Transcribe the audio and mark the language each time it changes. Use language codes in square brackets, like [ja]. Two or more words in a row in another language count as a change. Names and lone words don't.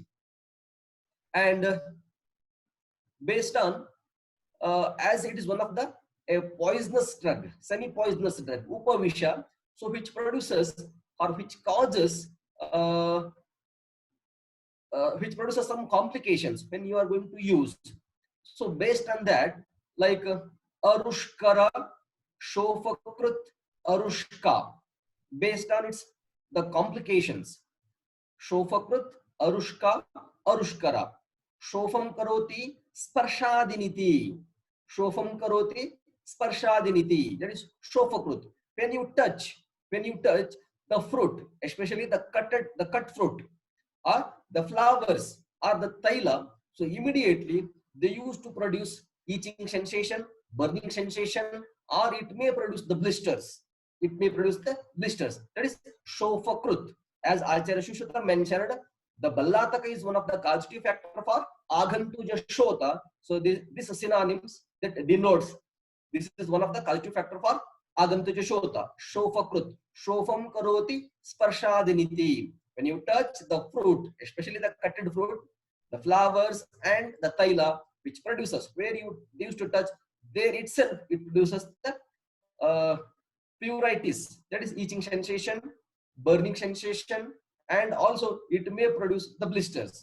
[en] And based on, as it is one of the a poisonous drug, semi-poisonous drug, Upavisha, so which produces or which causes some complications when you are going to use. So based on that, like [sa] Arushkara, Shofakrut, Arushka, [en] based on its the complications. [sa] Shofakrut, Arushka, Arushkara. Shofam karoti, Sparshadiniti. Shofam karoti, Sparshadiniti. [en] That is Shofakrut. When you touch the fruit, especially the cut fruit, or the flowers, or the taila, so immediately they used to produce itching sensation, burning sensation, or it may produce the blisters. That is Shofakrut. As Acharya Shushruta mentioned, the Ballataka is one of the causative factor for [sa] Agantuja Shota. [en] So this synonyms that denotes this is one of the causative factor for [sa] Agantuja Shota. [en] Shofakrut. [sa] Shofam karoti sparshadiniti. [en] When you touch the fruit, especially the cutted fruit, the flowers and the taila, which produces, where you used to touch, there itself it produces the pruritus, that is itching sensation, burning sensation, and also it may produce the blisters.